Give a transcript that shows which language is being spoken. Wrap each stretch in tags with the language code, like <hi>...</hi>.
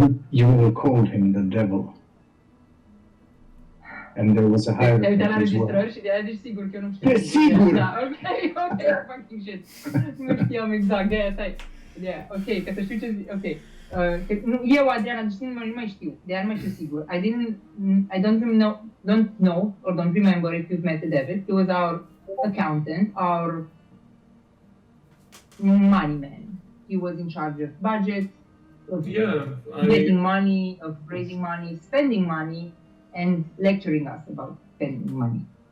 <en>You all called him the devil. And there was a</en> <ro>Te-ai uitat la</ro> <en>hierophant as well.</en> <ro>înregistrări și de-aia zici sigur că eu nu știu. Sigur!</ro> <en>Da, ok, fucking shit.</en> <ro>Nu știam exact, de-aia, stai. De-aia, ok, ca să știu ce zic, ok. Eu, Adriana, deci nu mai știu, de-aia nu mai știu sigur.</ro> <en>I don't know, or don't remember if you've met the devil. He was our accountant, our money man. He was in charge of budget, of getting money, of raising money, spending money, and lecturing us about spending money.</en>